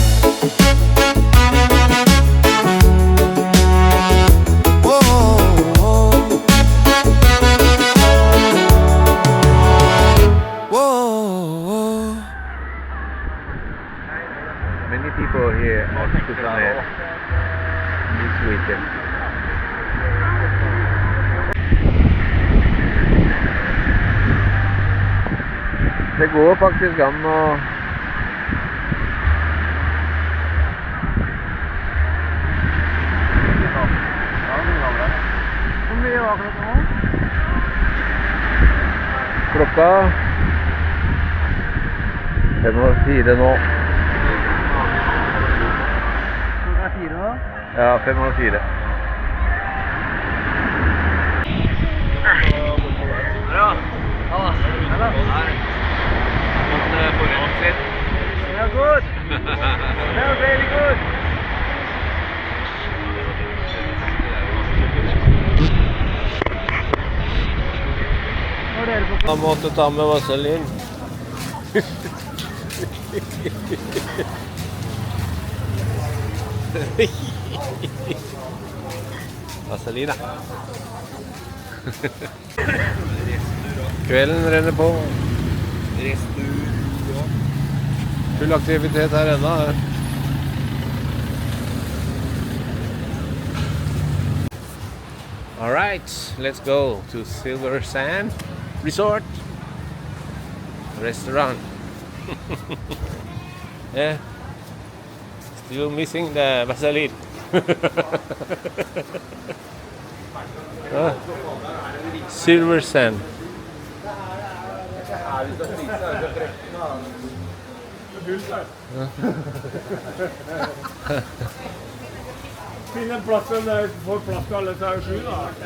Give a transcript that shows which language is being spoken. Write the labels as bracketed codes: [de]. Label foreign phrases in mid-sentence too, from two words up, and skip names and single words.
[en] Many people here at Koh Samet this weekend. [no] Det går faktisk an å Hvor mye var klokka nå? klokka 5:04 nå. Klokka 4 da? Ja, 5:04. Ja. Ja, good. [en] Ja, very good. [no] Jeg måtte ta med vaselin. Vaselina. Kvelden renner på. Full aktivitet her ennå. [en] All right, let's go to Silver Sand Resort Restaurant. Yeah, still missing the Vaseline. Silver Sand. [no] Finn en plass, får plass til alle seg 7 da.